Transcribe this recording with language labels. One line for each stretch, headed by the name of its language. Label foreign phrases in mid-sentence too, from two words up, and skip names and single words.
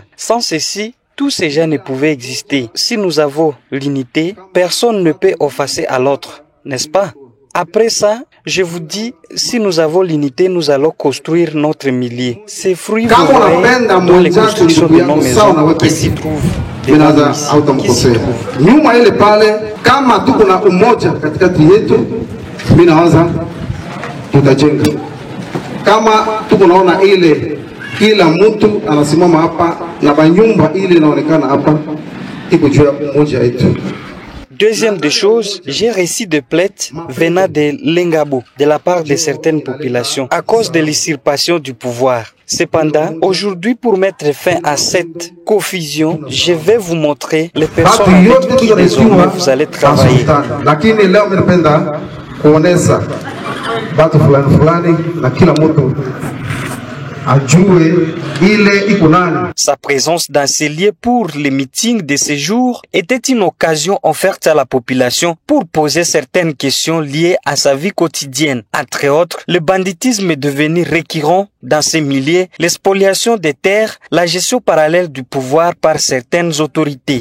French: Sans ceci, tous ces gens ne pouvaient exister. Si nous avons l'unité, personne ne peut effacer à l'autre, n'est-ce pas? Après ça, je vous dis, si nous avons l'unité, nous allons construire notre millier. Ces fruits vous verrez dans les constructions de nos maisons qui s'y trouvent.
Swahili: Kila mtu anasimama hapa na banyumba ile inaonekana hapa iko juu ya umoja wetu.
French: Deuxième des choses, j'ai reçu des plaintes venant de Lengabo, de la part de certaines populations, à cause de l'usurpation du pouvoir. Cependant, aujourd'hui, pour mettre fin à cette confusion, je vais vous montrer les personnes avec qui désormais vous allez travailler.
Swahili: Lakini leo nimependa kuonesha watu fulani na kila mtu.
French: Sa présence dans ces lieux pour les meetings de ces jours était une occasion offerte à la population pour poser certaines questions liées à sa vie quotidienne. Entre autres, le banditisme est devenu récurrent dans ces milieux, l'expoliation des terres, la gestion parallèle du pouvoir par certaines autorités.